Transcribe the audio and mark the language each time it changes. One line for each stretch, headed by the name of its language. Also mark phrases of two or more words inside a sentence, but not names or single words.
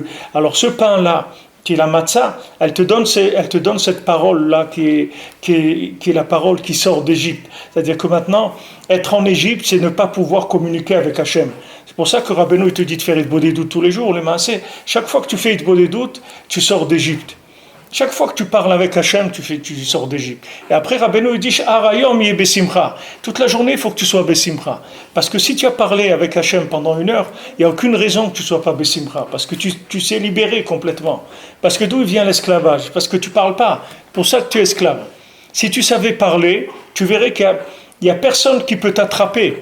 French: Alors ce pain-là, qui est la matzah, elle te donne cette parole-là qui est la parole qui sort d'Égypte. C'est-à-dire que maintenant, être en Égypte, c'est ne pas pouvoir communiquer avec Hachem. C'est pour ça que Rabbeinu te dit de faire Hitbodedut tous les jours, les maaseh. Chaque fois que tu fais Hitbodedut, tu sors d'Égypte. Chaque fois que tu parles avec Hachem, tu sors d'Égypte. Et après, Rabbeinu dit
Hebrew: היום יהיה בשמחה.
French: Toute la journée, il faut que tu sois besimcha. Parce que si tu as parlé avec Hachem pendant 1 heure, il n'y a aucune raison que tu ne sois pas besimcha. Parce que tu sais libérer complètement. Parce que d'où vient l'esclavage? Parce que tu ne parles pas. Pour ça que tu es esclave. Si tu savais parler, tu verrais qu'il n'y a personne qui peut t'attraper.